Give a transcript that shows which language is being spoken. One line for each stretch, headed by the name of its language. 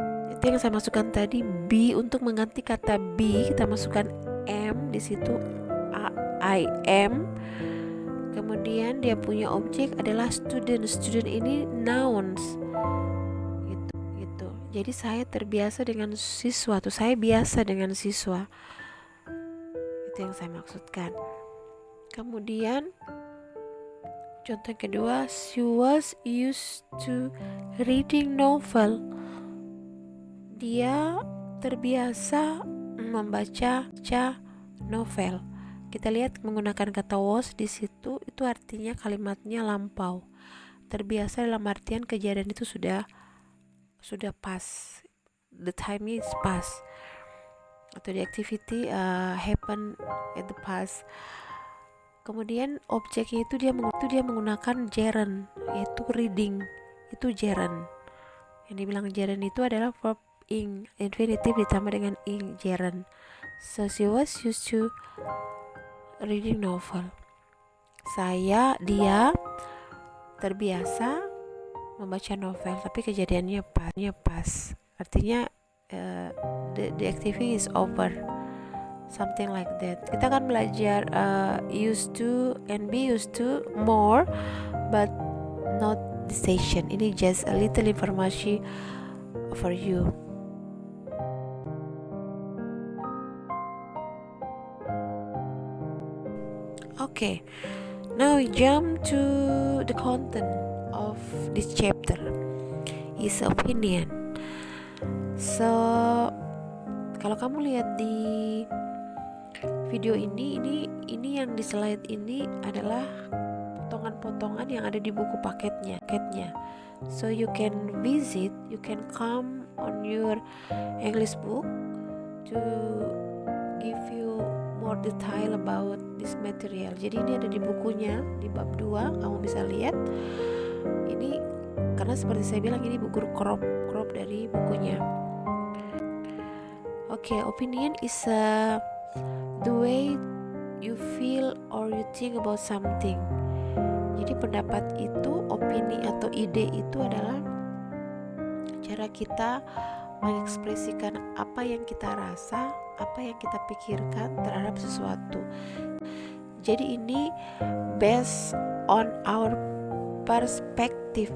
Indonesian: Itu yang saya masukkan tadi, be. Untuk mengganti kata be, kita masukkan am di situ, I am. Kemudian dia punya objek adalah student. Student ini nouns. Gitu. Jadi saya terbiasa dengan siswa, tuh saya biasa dengan siswa. Itu yang saya maksudkan. Kemudian contoh kedua,
English: she was used to reading novel.
Indonesian: Dia terbiasa membaca novel. Kita lihat menggunakan kata was di situ, itu artinya kalimatnya lampau. Terbiasa dalam artian kejadian itu sudah past.
English: The time is past. Atau the activity happen at the past.
Indonesian: Kemudian objeknya itu dia menggunakan gerund, yaitu reading. Itu gerund. Yang dibilang gerund itu adalah verb ing, infinitif ditambah dengan ing, gerund.
English: So she was used to reading novel.
Indonesian: Dia terbiasa membaca novel, tapi kejadiannya pas.
English: Artinya the activity is over, something like that.
Indonesian: Kita akan belajar
English: used to and be used to more, but not the station.
Indonesian: Ini
English: just a little information for you. Okay, now we jump to the content of this chapter, is opinion.
Indonesian: So, kalau kamu lihat di video ini yang di slide ini adalah potongan-potongan yang ada di buku paketnya.
English: So you can visit, you can come on your English book to give you more detail about this material.
Indonesian: Jadi ini ada di bukunya, di bab 2, kamu bisa lihat. Ini karena seperti saya bilang, ini buku crop dari bukunya.
English: Okay, opinion is the way you feel or you think about something.
Indonesian: Jadi pendapat itu, opini atau ide itu adalah cara kita mengekspresikan apa yang kita rasa, apa yang kita pikirkan terhadap sesuatu.
English: Jadi ini based on our perspective.